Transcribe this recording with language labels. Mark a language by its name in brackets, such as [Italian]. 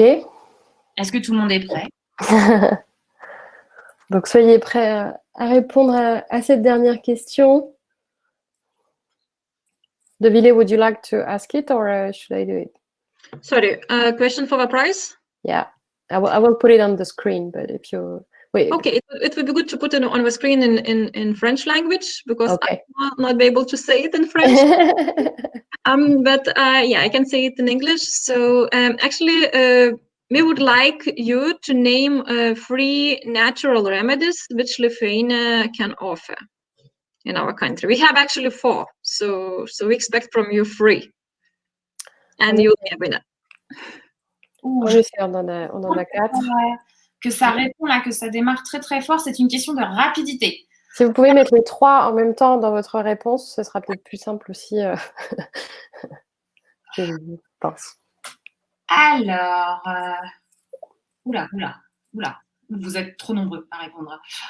[French] Est-ce que tout le monde est prêt? Donc, soyez prêts à répondre à cette dernière question. [English] Deauvillé, would you like to ask it or should I do it? Sorry, question for the price? Yeah, I will put it on the screen, but if you... Wait. Okay, it would be good to put it on the screen in French language, because okay. I will not be able to say it in French. But yeah, I can say it in English. So actually, we would like you to name 3 natural remedies which Lithuania can offer in our country. We have actually 4, so we expect from you 3, and you'll be a winner. [French] En effet, on en a 4. Que ça répond là, que ça démarre très très fort, c'est une question de rapidité. Si vous pouvez mettre les 3 en même temps dans votre réponse, ce sera peut-être plus simple aussi. Je pense. Alors, oula, vous êtes trop nombreux à répondre.